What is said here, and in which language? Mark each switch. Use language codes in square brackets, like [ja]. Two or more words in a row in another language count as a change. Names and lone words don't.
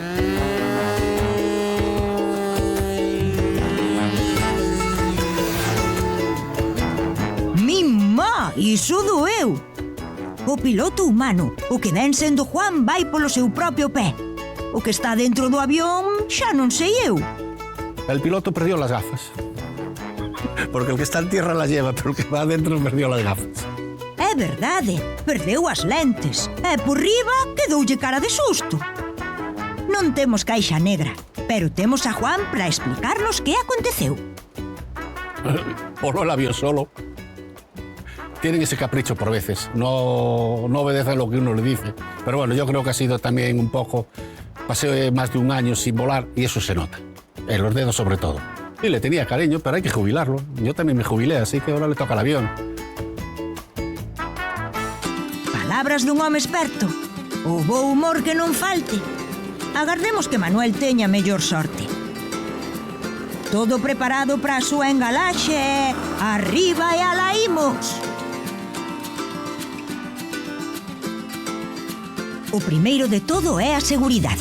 [gl] Iso doeu. O piloto humano, o que ven sendo Juan, vai polo seu propio pé. O que está dentro do avión xa non sei eu. [es] El piloto perdió las gafas. Porque el que está en tierra las lleva, pero el que va adentro perdió las gafas. [gl] É verdade, perdeu as lentes. E por riba quedoulle cara de susto. Non temos caixa negra, pero temos a Juan para explicarnos que aconteceu. [es] Voló el avión solo. Tienen ese capricho por veces, no obedecen lo que uno le dice. Pero bueno, yo creo que ha sido también un poco... Pasé más de un año sin volar y eso se nota, en los dedos sobre todo. Y le tenía cariño, pero hay que jubilarlo. Yo también me jubilé, así que ahora le toca el avión. [gl] Palabras dun home experto. O bo humor que non falte. Agardemos que Manuel teña mellor sorte. Todo preparado para a súa engalaxe. Arriba e alá imos. O primeiro de todo é a seguridade.